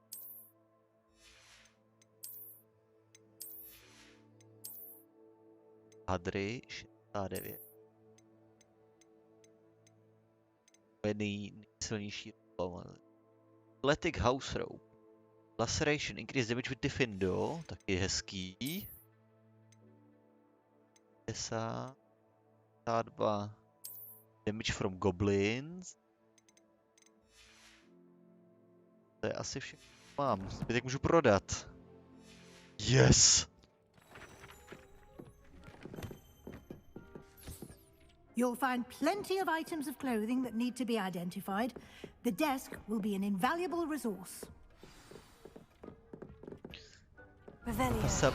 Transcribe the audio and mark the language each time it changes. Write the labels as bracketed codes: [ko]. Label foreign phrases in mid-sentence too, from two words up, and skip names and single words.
[cs] Hadry 69 nejsilnější [en] Athletic House Rope Laceration Increase Damage with Diffindo, [cs] taky hezký 52 [en] Damage from Goblins. [cs] To je asi všechno, mám. Zbytek můžu prodat. [en] Yes! You'll find plenty of items of clothing that need to be identified. The desk will be an invaluable resource. Revelio.